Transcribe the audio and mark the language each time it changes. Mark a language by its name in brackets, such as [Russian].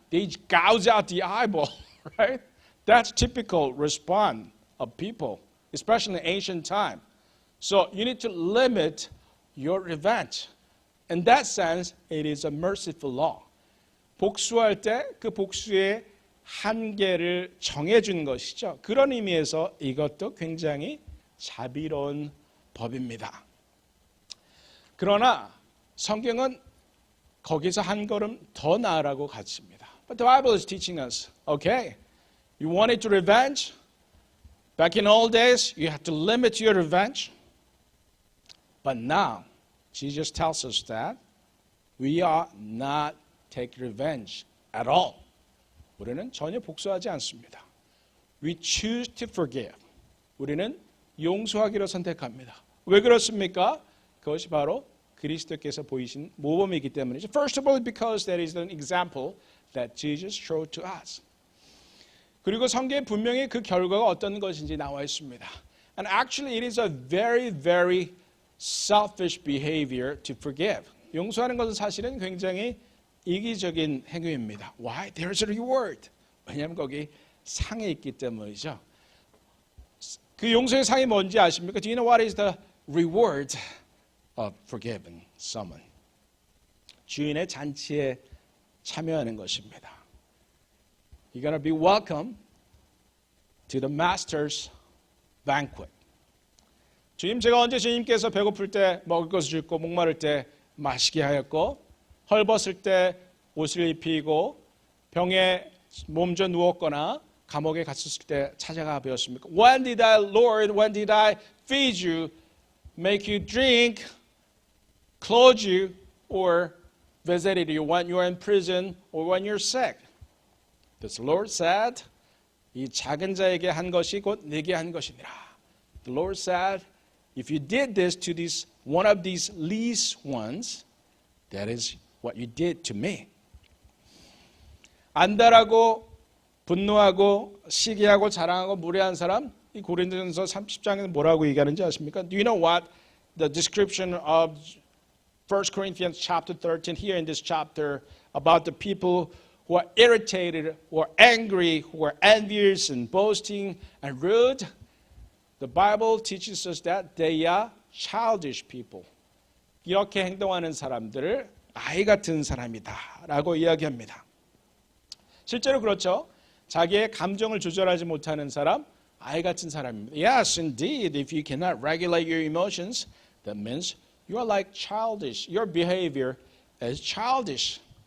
[English] They gouge out the eyeball, right? That's typical response of people, especially in ancient time. So you need to limit your revenge. In that sense, it is a merciful law. [Korean] 복수할 때 그 복수의 한계를 정해준 것이죠. 그런 의미에서 이것도 굉장히 자비로운 법입니다. 그러나 성경은 거기서 한 걸음 더 나아라고 가르칩니다. [English] But the Bible is teaching us, okay, you wanted to revenge? Back in old days, you had to limit your revenge. But now, Jesus tells us that we are not take revenge at all. [Korean] 우리는 전혀 복수하지 않습니다. [English] We choose to forgive. [Korean] 우리는 용서하기로 선택합니다. 왜 그렇습니까? 그것이 바로 그리스도께서 보이신 모범이기 때문이죠. [English] First of all, because that is an example that Jesus showed to us. [Korean] 그리고 성경에 분명히 그 결과가 어떤 것인지 나와 있습니다. [English] And actually it is a very, very selfish behavior to forgive. [Korean] 용서하는 것은 사실은 굉장히 이기적인 행위입니다. [English] Why? There's a reward. [Korean] 왜냐하면 거기 상이 있기 때문이죠. 그 용서의 상이 뭔지 아십니까? [English] Do you know what is the reward of forgiving someone? [Korean] 주인의 잔치에 참여하는 것입니다. [English] You're going to be welcome to the master's banquet. [Korean] 주님, 제가 언제 주님께서 배고플 때 먹을 것을 주고 목마를 때 마시게 하였고 헐벗을 때 옷을 입히고 병에 몸져 누웠거나 감옥에 갇혔을 때 찾아가 배웠습니까? [English] When did I, Lord, when did I feed you, make you drink, clothe you, or visited you when you are in prison or when you're sick? The Lord said, [Korean] 이 작은 자에게 한 것이 곧 내게 한 것이니라. [English] The Lord said, if you did this to this one of these least ones, that is what you did to me. [Korean] 안달하고 분노하고 시기하고 자랑하고 무례한 사람, 이 고린도전서 30장에서 뭐라고 얘기하는지 아십니까? [English] Do you know what the description of 1 Corinthians chapter 13 here in this chapter about the people who are irritated, who are angry, who are envious and boasting and rude? The Bible teaches us that they are childish people. [Korean] 이렇게 행동하는 사람들을 아이 같은 사람이다라고 이야기합니다. 실제로 그렇죠. 자기의 감정을 조절하지 못하는 사람, 아이 같은 사람입니다. [English] Yes, indeed, if you cannot regulate your emotions, that means you are like childish. Your behavior is childish.